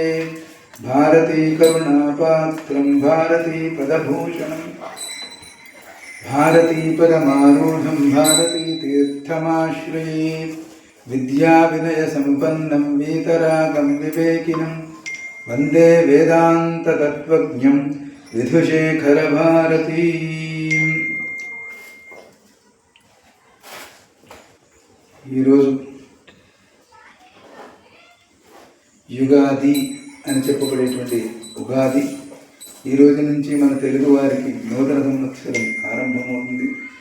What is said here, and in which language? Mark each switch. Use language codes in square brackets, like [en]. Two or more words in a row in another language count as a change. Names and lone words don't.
[sa] भारती करुणापात्रं भारती पदभूषणं भारती परमारूढं भारती तीर्थमाश्रये। विद्याविनयसम्पन्नं वीतरागं विवेकिनं वन्दे वेदान्ततत्त्वज्ञं విధుశేఖరభారతీం। [te] ఈరోజు యుగాది అని చెప్పబడేటువంటి ఉగాది ఈ రోజు నుంచి మన తెలుగు వారికి నూతన సంవత్సరం ఆరంభమవుతుంది.